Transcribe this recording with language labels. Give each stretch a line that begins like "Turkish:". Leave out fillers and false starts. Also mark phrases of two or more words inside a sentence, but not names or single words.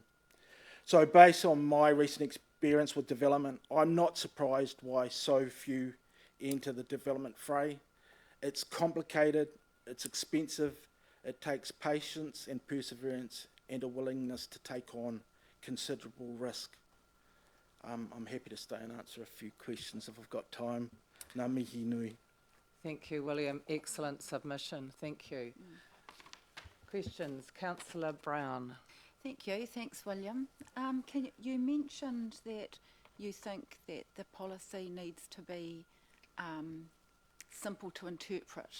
English: So based on my recent experience with development, I'm not surprised why so few enter the development fray. It's complicated, it's expensive, it takes patience and perseverance and a willingness to take on considerable risk. I'm happy to stay and answer a few questions if I've got time.
Māori: Ngā mihi nui.
English: Thank you, William. Excellent submission. Thank you. Questions? Councillor Brown. Thank you. Thanks, William. You mentioned that you think that the policy needs to be simple to interpret.